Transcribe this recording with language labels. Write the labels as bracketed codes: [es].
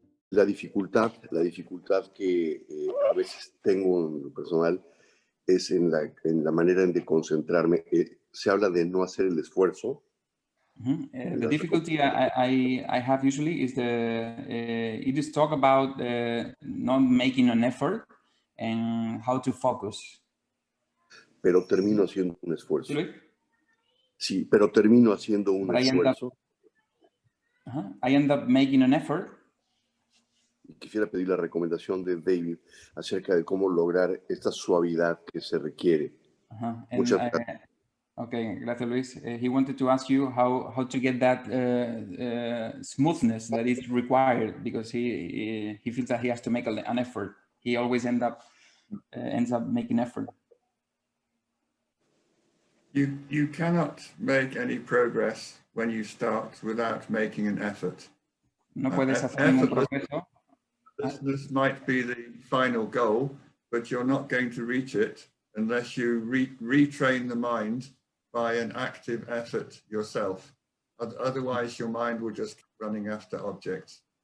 [es] la dificultad que a veces tengo en lo personal es en la manera de concentrarme. Se habla de no hacer el esfuerzo. [en] The difficulty I have usually is it is talk about not making an effort and how to focus. [es] Pero termino haciendo un esfuerzo. [en] Really? [es] Sí, pero termino haciendo un esfuerzo. [en] I end up making an effort. [es] Y quisiera pedir la recomendación de David acerca de cómo lograr esta suavidad que se requiere. Muchas gracias. Okay, gracias Luis. [en] He wanted to ask you how to get that smoothness that is required, because he feels that he has to make an effort. He always ends up making effort. You cannot make any progress when you start without making an effort. [es] No puedes hacer ningún progreso. [en] This might be the final goal, but you're not going to reach it unless you retrain the mind by an active effort yourself. Otherwise, your mind will just keep running after objects.